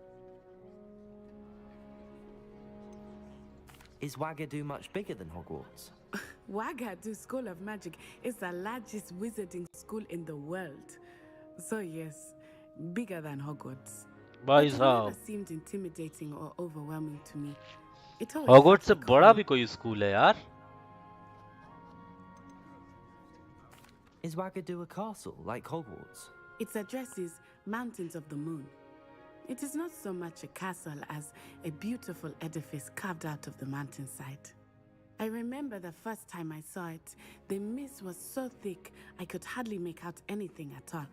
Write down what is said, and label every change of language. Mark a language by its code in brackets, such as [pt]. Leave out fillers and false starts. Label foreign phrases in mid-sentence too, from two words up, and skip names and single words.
[en] Is Wagadu much bigger than Hogwarts? Wagadu School of Magic is the largest wizarding school in the world. So yes, bigger than Hogwarts. [hi] भाई [en] It [hi] साहब [en] never seemed intimidating or overwhelming to me. It always [hi] हॉगवर्ट्स से [en] felt like [hi] बड़ा [en] home. [hi] भी कोई स्कूल है यार [en] Is Wagadu a castle like Hogwarts? Its address is Mountains of the Moon. It is not so much a castle as a beautiful edifice carved out of the mountainside. I remember the first time I saw it, the mist was so thick I could hardly make out anything at all.